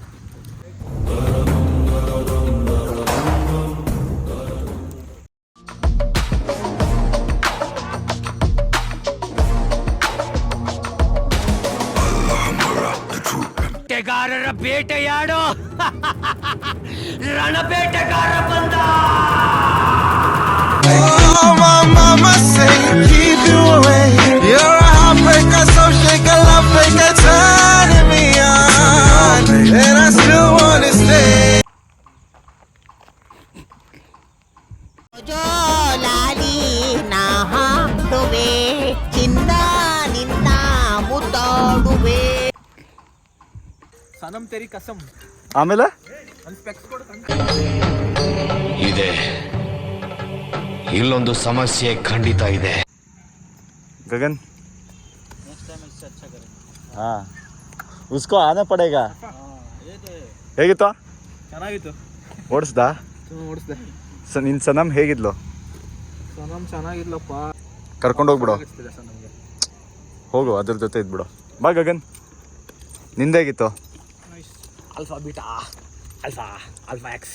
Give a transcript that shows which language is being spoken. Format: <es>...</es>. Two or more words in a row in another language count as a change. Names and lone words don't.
<kn>ಬೇಟೆಗಾರರ ಬೇಟೆಯಾಡೋ ರಣಬೇಟೆಗಾರ ಬಂದ.</kn> <en>Mama say keep you away. You're a heartbreaker, so shake a love breaker, turning me on, and I still wanna stay.</en> <kn>ಜೋಲಾಲಿ ನಾ ಹಾಡುವೆ, ಚಿನ್ನ ನಿನ್ನ ಮುದ್ದಾಡುವೆ. ಸನಂ ತೆರಿ ಕಸಂ. ಆಮೇಲೆ ಒಂದು ಸ್ಪೆಕ್ಸ್ ಕೊಡು. ಇದೆ, ಇಲ್ಲೊಂದು ಸಮಸ್ಯೆ ಖಂಡಿತ ಇದೆ.</kn> <hi>गगन हाँ उसको आना पड़ेगा.</hi> <kn>ಹೇಗಿತ್ತು? ಚೆನ್ನಾಗಿತ್ತು. ಓಡಿಸ್ದಾ? ಓಡಿಸ್ದೆ. ನಿನ್ನ ಸನಮ್ ಹೇಗಿದ್ಲು? ಸನಂ ಚೆನ್ನಾಗಿದ್ಲಪ್ಪ. ಕರ್ಕೊಂಡು ಹೋಗ್ಬಿಡು, ಹೋಗು, ಅದ್ರ ಜೊತೆ ಇದ್ಬಿಡು. ಬಾ ಗಗನ್, ನಿಂದೇಗಿತ್ತು?</kn> <en>alpha beta alpha alpha x</en>